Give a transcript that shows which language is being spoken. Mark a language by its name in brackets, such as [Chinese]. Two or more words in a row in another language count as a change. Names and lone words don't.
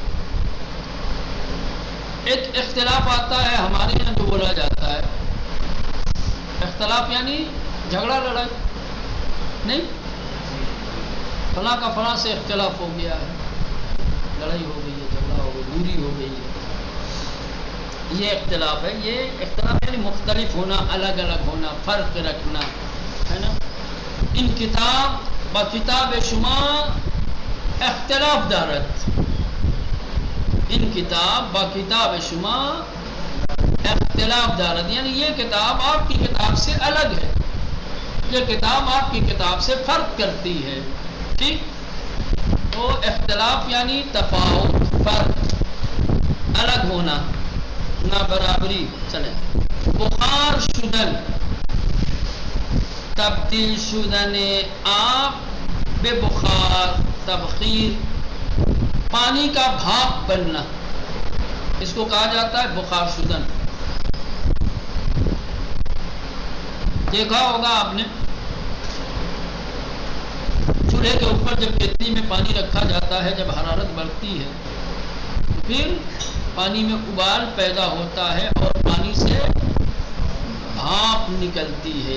[Urdu] ایک اختلاف آتا ہے ہمارے یہاں جو بولا جاتا ہے اختلاف یعنی جھگڑا لڑائی نہیں، فلاں کا فلاں سے اختلاف ہو گیا ہے، لڑائی ہو گئی ہے، جھگڑا ہو گئی، دوری ہو گئی ہے، یہ اختلاف ہے. یہ اختلاف یعنی مختلف ہونا، الگ الگ ہونا، فرق رکھنا ہے نا. [Persian] ان کتاب با کتاب شما اختلاف دارد، ان کتاب با کتاب شما اختلاف دارد [Urdu] یعنی یہ کتاب آپ کی کتاب سے الگ ہے، یہ کتاب آپ کی کتاب سے فرق کرتی ہے. ٹھیک. تو اختلاف یعنی تفاوت، فرق، الگ ہونا، نہ برابری. چلیں. [Persian] بخار شدن، تبدیل شدن آب بے بخار، تبخیر، [Urdu] پانی کا بھاپ بننا، اس کو کہا جاتا ہے [Persian] بخار شدن. [Urdu] دیکھا ہوگا آپ نے چولہے کے اوپر جب کتلی میں پانی رکھا جاتا ہے، جب حرارت بڑھتی ہے پھر پانی میں ابال پیدا ہوتا ہے اور پانی سے بھاپ نکلتی ہے.